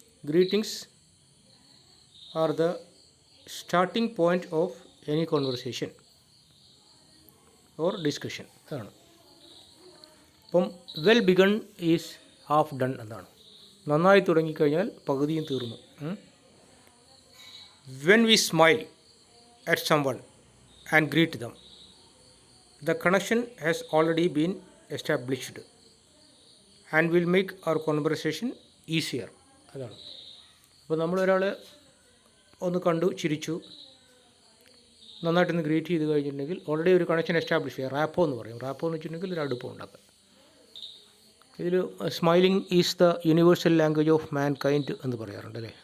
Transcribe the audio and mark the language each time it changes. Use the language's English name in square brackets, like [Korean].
[English] greetings are the starting point of any conversation or discussion [Malayalam] അതാണ്. അപ്പം [English] well begun is half done [Malayalam] എന്നാണ്. നന്നായി തുടങ്ങിക്കഴിഞ്ഞാൽ പകുതിയും തീർന്നു. [English] When we smile at someone and greet them, the connection has already been established and will make our conversation easier. [Malayalam] അതാണ്. അപ്പോൾ നമ്മളൊരാളെ ഒന്ന് കണ്ടു, ചിരിച്ചു, നന്നായിട്ടൊന്ന് ഗ്രീറ്റ് ചെയ്ത് കഴിഞ്ഞിട്ടുണ്ടെങ്കിൽ ഓൾറെഡി ഒരു കണക്ഷൻ എസ്റ്റാബ്ലിഷ് ചെയ്യുക. റാപ്പോ എന്ന് പറയും. റാപ്പോ എന്ന് വെച്ചിട്ടുണ്ടെങ്കിൽ ഒരു അടുപ്പം ഉണ്ടാക്കുക. ഇതിൽ [English] smiling is the universal language of mankind [Malayalam] എന്ന് പറയാറുണ്ട്, അല്ലേ?